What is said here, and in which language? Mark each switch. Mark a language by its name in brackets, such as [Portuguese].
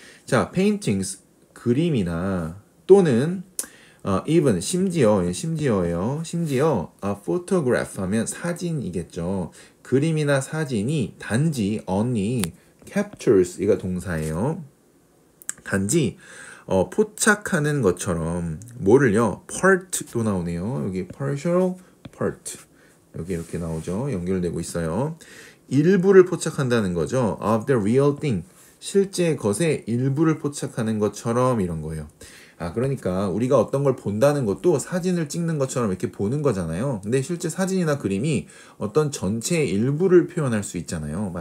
[Korean] 자, paintings, 그림이나 또는 even, 심지어예요. 심지어 a photograph 하면 사진이겠죠. 그림이나 사진이 단지 [English] only captures, [Korean] 이가 동사예요. 단지 포착하는 것처럼 뭐를요? part도 나오네요. 여기 partial, part. 여기 이렇게 나오죠. 연결되고 있어요. 일부를 포착한다는 거죠. [English] of the real thing. [Korean] 실제 것의 일부를 포착하는 것처럼 이런 거예요. 그러니까 우리가 어떤 걸 본다는 것도 사진을 찍는 것처럼 이렇게 보는 거잖아요. 근데 실제 사진이나 그림이 어떤 전체의 일부를 표현할 수 있잖아요.